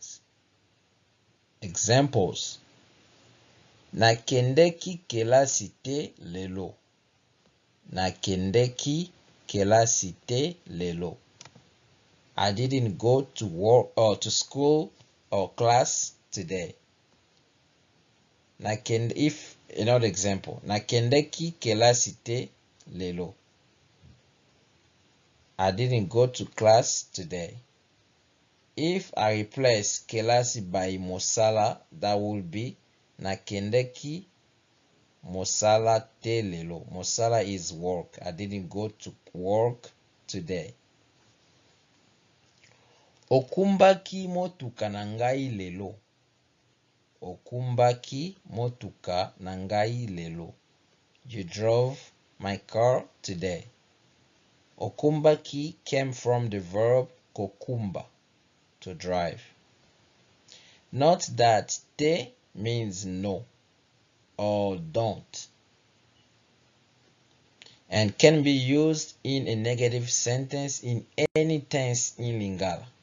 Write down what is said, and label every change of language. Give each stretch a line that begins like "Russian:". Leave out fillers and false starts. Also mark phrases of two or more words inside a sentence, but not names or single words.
English: Examples:
Lingala: nakendeki kelasi te lelo. Nakendeki kelasi te lelo.
English: I didn't go to work or to school or class today. Another example:
Lingala: nakendeki kelasi te lelo.
English: I didn't go to class today. If I replace kelasi by mosala, that will be
Lingala: nakendeki mosala te lelo.
English: Mosala is work. I didn't go to work today.
Lingala: Okumbaki motuka na ngai lelo. Okumbaki motuka na ngai lelo.
English: You drove my car today. Okumbaki came from the verb kokumba, to drive. Note that te means no or don't, and can be used in a negative sentence in any tense in Lingala.